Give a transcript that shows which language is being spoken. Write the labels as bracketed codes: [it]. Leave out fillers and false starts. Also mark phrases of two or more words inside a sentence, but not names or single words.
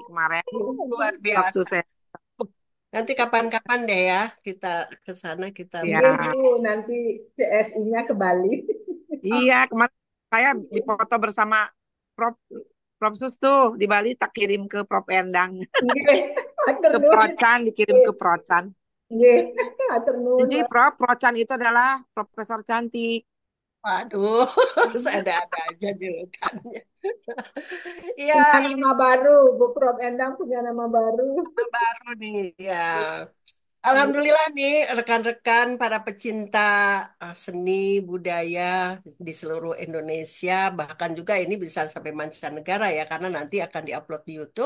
[id] oh, kemarin luar waktu biasa. saya. Nanti kapan-kapan deh ya kita ke sana kita Iya bisa. Ya, Bu nanti CSI-nya ke Bali. iya kemarin saya dipoto bersama Prof Prof Sus tuh di Bali tak kirim ke Prof Endang. [jv] Nggih, matur [id] Ke [jv] nuwun. [id] Procan dikirim ke Procan. [jv] Nggih, matur nuwun. [id] Jadi Prof Procan itu adalah profesor cantik. Waduh, ada aja julukannya. Punya Ya, nama baru, Bu Prof Endang punya nama baru. baru nih ya. Alhamdulillah nih rekan-rekan para pecinta seni budaya di seluruh Indonesia bahkan juga ini bisa sampai mancanegara ya karena nanti akan diupload di YouTube.